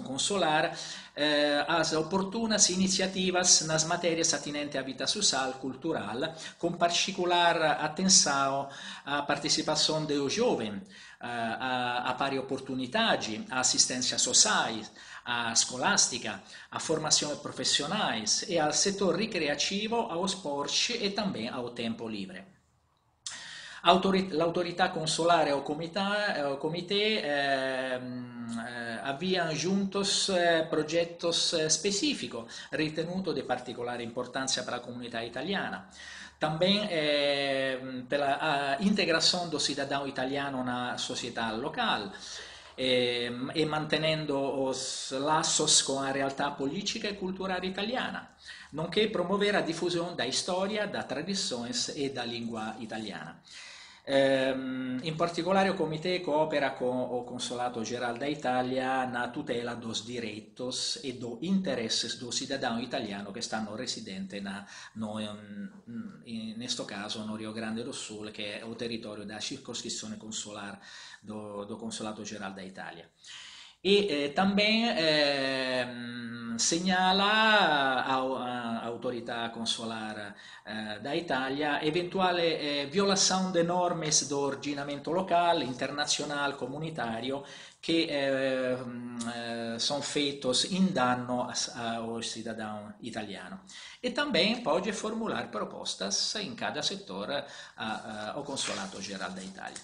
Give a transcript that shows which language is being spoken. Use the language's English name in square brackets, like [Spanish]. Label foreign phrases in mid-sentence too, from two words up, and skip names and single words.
[Portuguese] consular, as oportunas iniciativas nas matérias atinentes à vida social, cultural, com particular atenção à participação dos jovens, a pari oportunidade, a assistência social, a escolástica, a formações profissionais e ao setor recreativo, ao esporte e também ao tempo livre. [Italian] L'autorità consolare [Portuguese] o comitê havia juntos projetos específicos [Italian] ritenuto di particolare importanza per la comunità italiana. [Portuguese] Também pela integração do cidadão italiano na sociedade local e mantenendo os laços com a [Italian] realtà politica [Portuguese] e cultural italiana, nonché promover a diffusione da storia, da tradições e da língua italiana. In particolare o comitê coopera com o Consolato Geral da Itália na tutela dos direitos e dos interesses do cidadão italiano que [Italian] stanno residente [Portuguese] neste caso no Rio Grande do Sul, [Italian] che è [Portuguese] o territorio da circoscrizione consolare do Consolato Geral da Itália. E também segnala a autorità consolare da Itália eventuale violação de normas do ordinamento local, internacional, comunitário que são feitos em danno ao cidadão italiano. E também pode formular propostas em cada setor ao Consolato Geral da Itália.